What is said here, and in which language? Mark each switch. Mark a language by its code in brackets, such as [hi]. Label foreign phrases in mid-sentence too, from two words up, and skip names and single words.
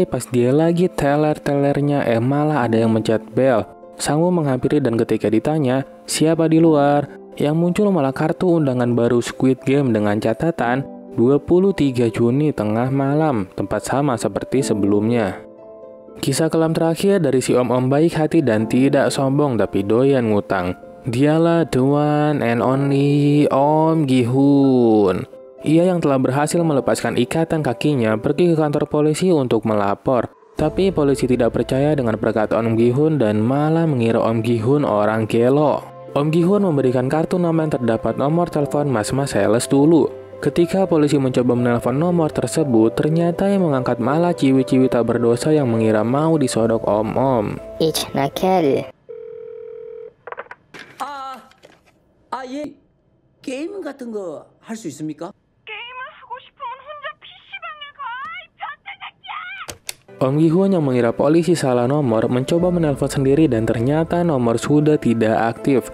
[id] Pas dia lagi teler-telernya malah ada yang mencet bel. Sang-woo menghampiri dan ketika ditanya siapa di luar, Yang muncul malah kartu undangan baru Squid Game dengan catatan 23 Juni tengah malam, tempat sama seperti sebelumnya. Kisah kelam terakhir dari si om-om baik hati dan tidak sombong tapi doyan ngutang. Dialah [en] the one and only [id] Om Gi-hun. Ia yang telah berhasil melepaskan ikatan kakinya pergi ke kantor polisi untuk melapor. Tapi polisi tidak percaya dengan perkataan Om Gi-hun dan malah mengira Om Gi-hun orang gelo. Om Gi-hun memberikan kartu nama yang terdapat nomor telepon mas-mas sales dulu. Ketika polisi mencoba menelpon nomor tersebut, ternyata yang mengangkat malah ciwi-ciwi tak berdosa yang mengira mau disodok om-om. Ich nakal. [ko] 예. 게임 같은 거 할 수 있습니까? [id] Om Gi-hun yang mengira polisi salah nomor mencoba menelpon sendiri dan ternyata nomor sudah tidak aktif.